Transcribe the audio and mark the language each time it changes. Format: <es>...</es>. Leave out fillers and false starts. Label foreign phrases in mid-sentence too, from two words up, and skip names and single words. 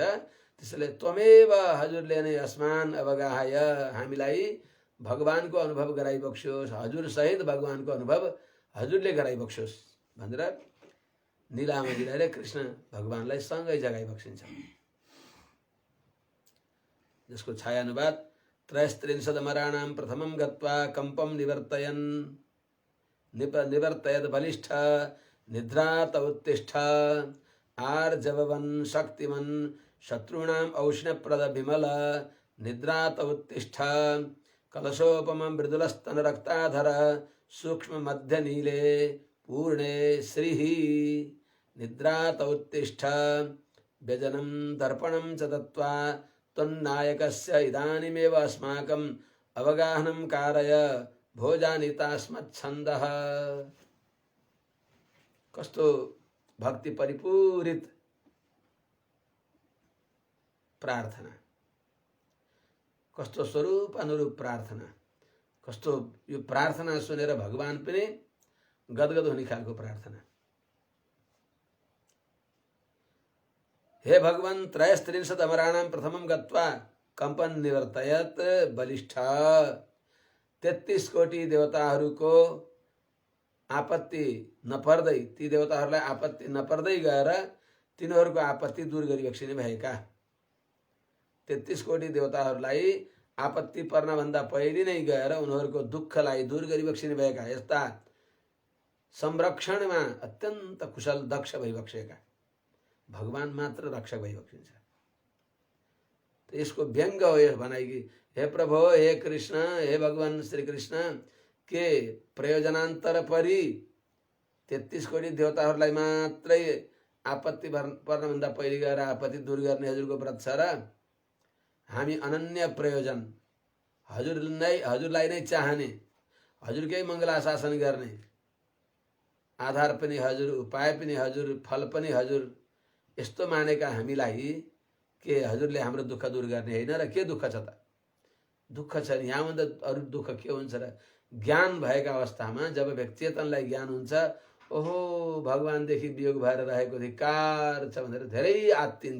<ne>त्यसैले त्वमेव हजुरले नै</ne> <sa>अस्मान अवगाहय</sa> <ne>हामीलाई भगवानको अनुभव गराइबक्स्योस् हजुर सहित भगवानको अनुभव हजुरले गराइबक्स्योस् भनेर नीलामाजीले कृष्ण भगवानलाई सँगै जगाइ बक्सिन्छ। जसको छाया अनुवाद</ne> <sa>त्रयस्त्रिंशदमराणां प्रथमं गत्वा कम्पं निवर्तयन् निवर्तयद बलिष्ठ निद्रात उत्तिष्ठ आर्जवन् शक्तिमन् शत्रूणाम् औष्ण्यप्रद विमल निद्रात उत्तिष्ठ कलशोपमं मृदुलस्तन रक्ताधर सूक्ष्म मध्य नीले पूर्णे श्रीः निद्रात उत्तिष्ठ व्यजनं दर्पणं च दत्त्वा त्वन्नायकस्य इदानीमेव अस्माकम् अवगाहनं कारय भोजानितास्मच्छन्दः।</sa> <ne>कस्तो भक्ति परिपूरित प्रार्थना कस्तो स्वरूप अनुरूप प्रार्थना कस्तो यो प्रार्थना सुनेर भगवान पनि गदगद हुने खालको प्रार्थना।</ne> <sa>हे भगवान त्रयस्त्रिंशत् अमराणां प्रथमं गत्वा कम्पन निवर्तयत बलिष्ठ 33 कोटी</sa> <ne>देवताहरूको आपत्ति नपर्दै ती देवताहरूलाई आपत्ति नपर्दै गएर तिनीहरूको आपत्ति दूर गरिबक्सिने भएका 33 कोटी देवताहरूलाई आपत्ति पर्नभन्दा पहिले नै गएर उनीहरूको दुःखलाई दूर गरिबक्सिने भएका यस्ता संरक्षणमा अत्यन्त कुशल दक्ष भइबक्सेका भगवान मात्र रक्षक भइबक्सिन्छ। यसको व्यङ्ग हो यस भनाइ कि हे प्रभु हे कृष्ण हे भगवान श्री कृष्ण के प्रयोजनान्तर परि 33 कोटी देवताहरूलाई मात्रै आपत्ति पर्नभन्दा पहिले गएर आपत्ति दूर गर्ने हजुरको व्रत छ र हामी अनन्य प्रयोजन हजुरलाई नै चाहने हजुरकै मङ्गलाशासन गर्ने आधार पनि हजुर उपाय पनि हजुर फल पनि हजुर यस्तो मानेका हामीलाई के हजुरले हाम्रो दुःख दूर गर्ने होइन र के दुःख छ त दुःख छ नि यहाँभन्दा अरू दुःख के हुन्छ र ज्ञान भएका अवस्थामा जब व्यक्ति चेतनलाई ज्ञान हुन्छ ओहो भगवानदेखि वियोग भएर रहेको धिक्कार छ भनेर धेरै आत्तिन्छ।</ne>